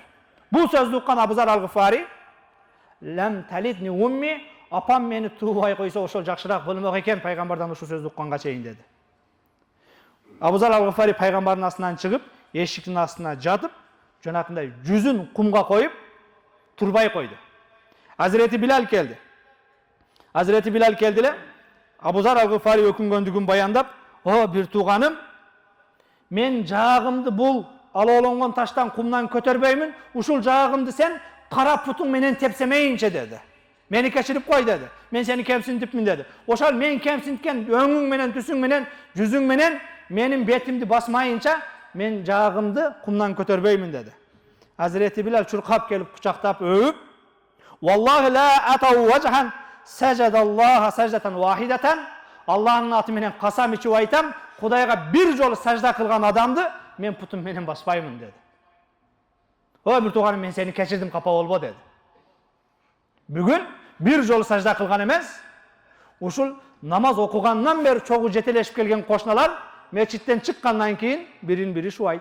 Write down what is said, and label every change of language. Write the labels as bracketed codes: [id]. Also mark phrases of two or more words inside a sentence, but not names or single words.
[ky] Бул сөздү уккан Абу Зар ал-Гыфари, [ar] "لم تلدني أمي", [ky] апам мени туубай койсо ошол жакшыраак болмок экен пайгамбардан ушул сөздү укканга чейин деди. Абу Зар ал-Гыфари пайгамбардын астынан чыгып, эшиктин астына жатып, жанакындай жүзүн кумга коюп, турбай койду. Hazreti Bilal keldi. Hazreti Bilal keldi эле, Абу Зар ал-Гыфари өкүнгөндүгүн баяндап, "О, бир тууганым, мен жаагымды бул алоолонгон таштан, кумдан көтөрбөймүн, ушул жаагымды сен кара путуң менен тепсемейинче" деди. "Мени кечирип кой" деди. "Мен сени кемсинтипмин" деди. "Ошол мен кемсинткен өңүң менен, түсүң менен, жүзүң менен менин бетимди басмайынча мен жаагымды кумдан көтөрбөймүн" деди. Hazreti Bilal чуркап келип кучактап өүп, [ar] "والله لا أطأ وجها سجد لله سجدة واحدة", [ky] Аллахтын аты менен касам ичип айтам, Кудайга бир жолу сажда кылган адамды мен путум менен баспаймын деди. "О бир тууганым, мен сени кечирдим, капа болбо" деди. Бүгүн бир жолу сажда кылган эмес, ушул намаз окугандан бери чогуу жетелешип келген кошуналар мечиттен чыккандан кийин бирин-бири шубайт.